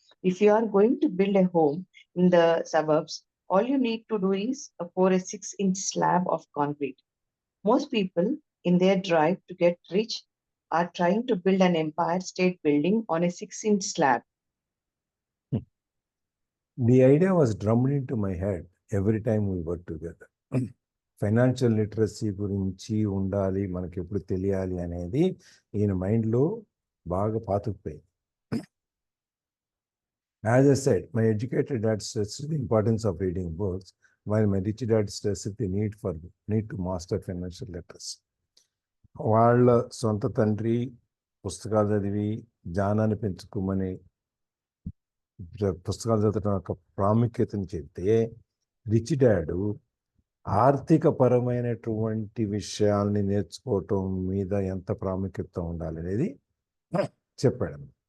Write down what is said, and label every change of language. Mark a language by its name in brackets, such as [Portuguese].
[English] If you are going to build a home in the suburbs, all you need to do is pour a 6-inch slab of concrete. Most people, in their drive to get rich, are trying to build an Empire State Building on a 6-inch slab. The idea was drummed into my head every time we worked together. [Telugu] Financial literacy గురించి ఉండాలి, మనకి ఎప్పుడు తెలియాలి అనేది ఈయన మైండ్లో బాగా పాతుకుపోయింది. [English] As I said, my educated dad stressed the importance of reading books, while my rich dad stressed the need to master financial literacy. [Telugu] వాళ్ళ సొంత తండ్రి పుస్తకాలు చదివి జ్ఞానాన్ని పెంచుకోమని పుస్తకాలు చదవడం యొక్క ప్రాముఖ్యతను చెప్తే, రిచ్ డాడు ఆర్థిక పరమైనటువంటి విషయాల్ని నేర్చుకోవటం మీద ఎంత ప్రాముఖ్యత ఉండాలి అనేది చెప్పాడు.